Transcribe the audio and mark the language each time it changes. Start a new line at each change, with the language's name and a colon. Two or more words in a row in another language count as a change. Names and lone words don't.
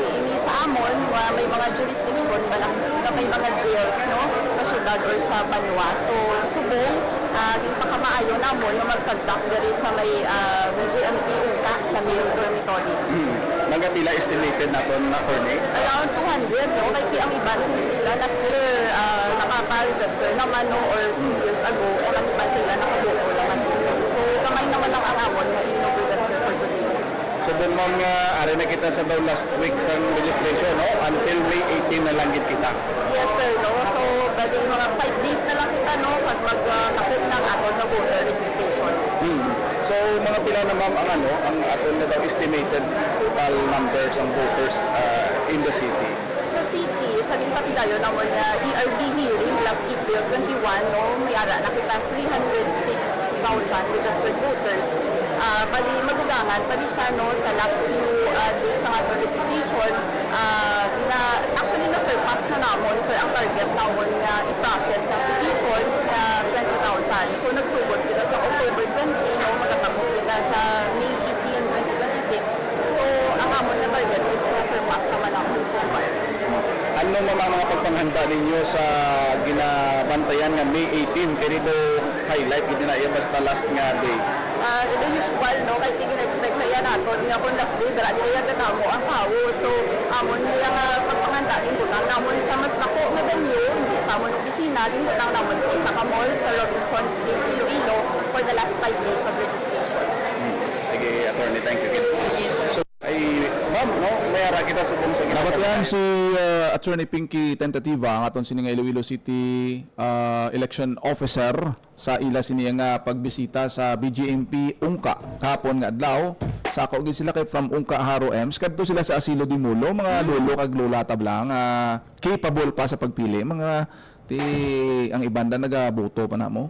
Hiligaynon: Ini sa amon, may mga jurisdiction, nga may mga jails no sa syudad or sa banwa. So sa Subong, di pa kamaayo namon nga mag-conduct diri sa may BGMP Ungka sa main dormitory. Mga pila estimated naton na attorney? Around 200, no? Kaya ang iban sila
English: last year
Hiligaynon: nakaka-register naman, no? Or
English: 2 years ago,
Hiligaynon: and ang iban sila nakabuko naman ito. So, kamay naman ang amon na i-register
English: for today.
Hiligaynon: So doon ma'am ari na kita sa daw
English: last week
Hiligaynon: sa registration, no? Until May 18 na lang gid kita. Yes, sir, no? So, bali mga 5 days na lang kita, no? Pag mag-kapit ng aton na voter registration. So mga pila na ma'am ang ang aton na daw
English: estimated total numbers
Hiligaynon: ng
English: voters in the city.
Filipino: Sa city, sabihin pati tayo naman na
English: ERB hearing last April 21,
Filipino: no?
Hiligaynon: May ara nakita 306,000
English: registered voters.
Hiligaynon: Bali madugangan pali siya no sa
English: last few days
Hiligaynon: sa ating registration, actually na-surpass na namon sir ang target namon nga i-process ng petitions na 20,000. So nagsugod kita sa October 20, no, magkatapos kita sa May 18, 2026. So ang amon na target is na-surpass naman namon so far. Ano naman mga pagpanghanda ninyo sa ginabantayan nga May 18 kay dito highlight gid na iya basta last nga day?
English: The usual, no,
Filipino: kaya tingin-expect na yan natin nga kung
English: last day,
Hiligaynon: dara nila yan mo ang kawo. So, amon nila nga pagpanganda, butang namon sa mas nako na venue, hindi sa amon opisina, butang namon sa isa ka mall sa Robinson's Place, Iloilo,
English: for the last 5 days of registration.
Hiligaynon: Sige, attorney,
English: thank you.
Hiligaynon: Sige, sir. Ay, ma'am, no, mayara kita subong sa Dapat yan si Attorney Pinky Tentativa, ang aton sini nga Iloilo City
English: election officer
Hiligaynon: sa ila sini nga pagbisita sa BGMP Ungka kahapon nga adlaw. Sa ako gid sila kay from Ungka Haro Ems kadto sila sa Asilo di Mulo, mga lolo kag lola tablang capable pa sa pagpili, mga ti ang ibanda nagaboto pa namo.